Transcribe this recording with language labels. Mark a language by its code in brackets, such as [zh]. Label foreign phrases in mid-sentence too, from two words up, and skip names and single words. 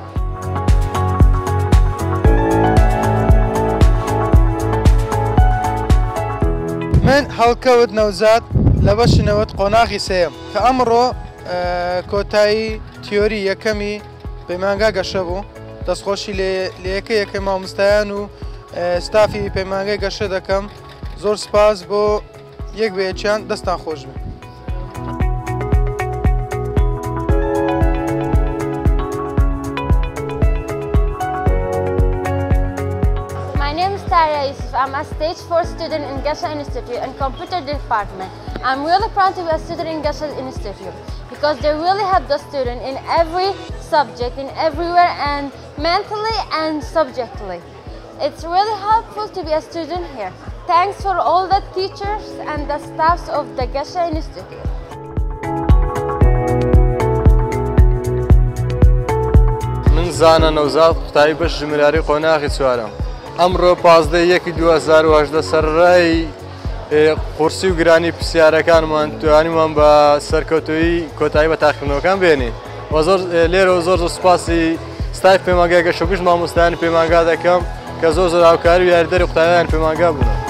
[ckb] من هەڵکەوت نەوزاد لە بەشی نەوەت قۆناغی سێیەم کە ئەمڕۆ کۆتایی تیۆری یەکەمی پەیمانگا گەشە بوو دەستخۆشی لە یەکەی مامۆستایان و ستافی پەیمانگەی گەشە دەکەم زۆر سپاس بۆ یەک بەیەکیان دەستان خۆش بێت. [en] I'm a stage 4 student in Gäsche Institute and Computer Department. I'm really proud to be a student in Gäsche Institute because they really help the student in every subject, in everywhere, and mentally and subjectively. It's really helpful to be a student here. Thanks for all the teachers and the staffs of the Gäsche Institute. [ckb] من زانە نەوزاد قوتابی بەش ژمارەی قۆناغی چوارەم. ئەمڕۆ 15/1/2018 سەرڕای قورسی و گرانی پرسیارەکانمان توانیمان بە سەرکەوتووی کۆتایی بە تاقیکردنەوەکان بێنین لێرەوە زۆر سوپاسی ستای پەیمانگای گەشە و مامۆستایانی پەیمانگا دەکەم کە زۆر هاوکاری و یاریدەری قوتابیان پەیمانگا بوون.